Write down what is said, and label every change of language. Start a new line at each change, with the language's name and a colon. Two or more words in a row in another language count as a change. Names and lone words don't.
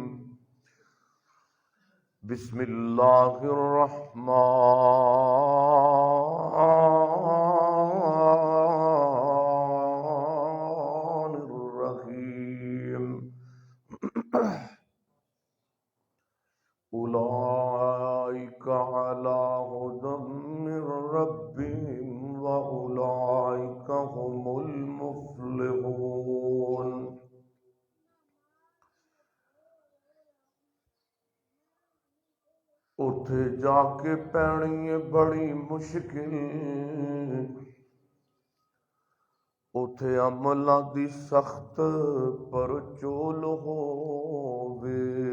Arabic: بسم الله الرحمن الرحيم. أولئك على هدى من ربهم وأولئك هم المفلحون.
Punjabi: اٹھے جا کے پیਣੀ بڑی مشکل اٹھے عملاں دی سخت پر چول ہووے